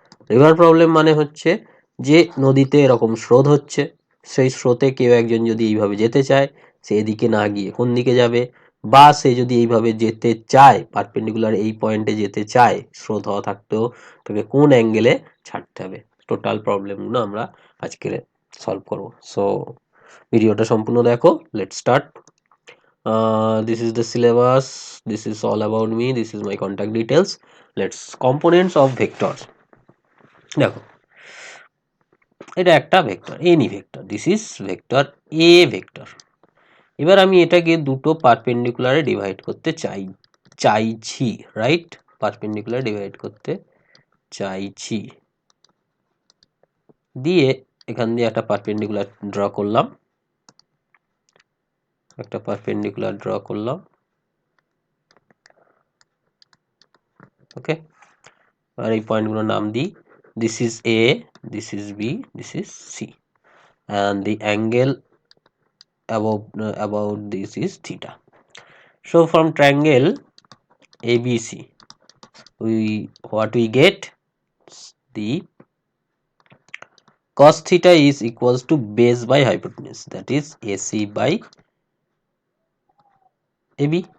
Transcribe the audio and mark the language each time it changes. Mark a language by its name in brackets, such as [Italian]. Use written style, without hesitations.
[Bangla] River problem মানে হচ্ছে যে নদীতে এরকম স্রোত হচ্ছে, সেই স্রোতে কেউ একজন যদি এইভাবে যেতে চায়, সে এদিকে না গিয়ে কোন দিকে যাবে? বা সে যদি এইভাবে যেতে চায়, পারপেন্ডিকুলার এই পয়েন্টে যেতে চায়, স্রোত হওয়া থাকতেও তাকে কোন অ্যাঙ্গেলে ছাড়তে হবে? টোটাল প্রবলেমগুলো আমরা আজকে সলভ করব। সো ভিডিওটা সম্পূর্ণ দেখো। [English] Let's start. This is the syllabus, this is all about me, this is my contact details. Let's components of vectors. [Bangla] দেখো, এটা একটা vector, any vector, [English] This is vector a vector. [Bangla] এবার আমি এটাকে দুটো পারপেন্ডিকুলারে ডিভাইড করতে চাইছি, রাইট? পারপেন্ডিকুলার ডিভাইড করতে চাইছি, দিয়ে এখান দিয়ে একটা পারপেন্ডিকুলার ড্র করলাম, একটা পারপেন্ডিকুলার ড্র করলাম। [English] okay, [Bangla] আর এই পয়েন্টগুলোর নাম দিই, [English] this is A, this is B, this is C, and the angle about this is theta. So from triangle ABC, what we get, the cos theta is equals to base by hypotenuse, that is AC by AB.